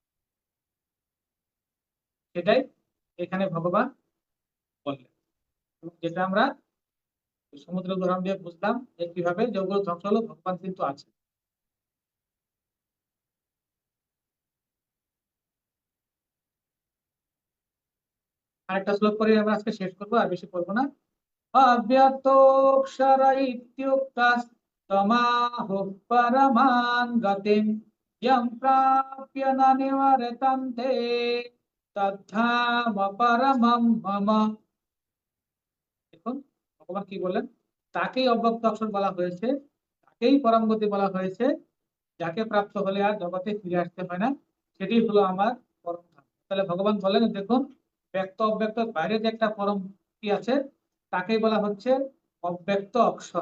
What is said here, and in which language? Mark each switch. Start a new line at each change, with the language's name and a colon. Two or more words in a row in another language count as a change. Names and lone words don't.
Bangla: সেটাই এখানে ভগবান বললেন, এবং যেটা আমরা সমুদ্র উদাহরণ দিয়ে বুঝলাম যে কিভাবে যেগুলো ধ্বংস হলো ভগবান কিন্তু আছে। আরেকটা শ্লোক করে আমরা আজকে শেষ করবো, আর বেশি করবো না।
Sanskrit: अव्यक्तोऽक्षर इत्युक्तस्तमाहुः परमां गतिं यं प्राप्य न निवर्तन्ते तद्धाम परमं मम।
Bangla: দেখুন ভগবান কি বললেন, তাকেই অব্যক্ত অক্ষর বলা হয়েছে, তাকেই পরম গতি বলা হয়েছে, যাকে প্রাপ্ত হলে আর জগতে ফিরে আসতে হয় না, সেটি হলো আমার পরম ধাম। তাহলে ভগবান বলেন দেখুন, ব্যক্ত অব্যক্ত বাইরে যে একটা পরম কি আছে তাকেই বলা হচ্ছে অব্যক্ত অক্ষর।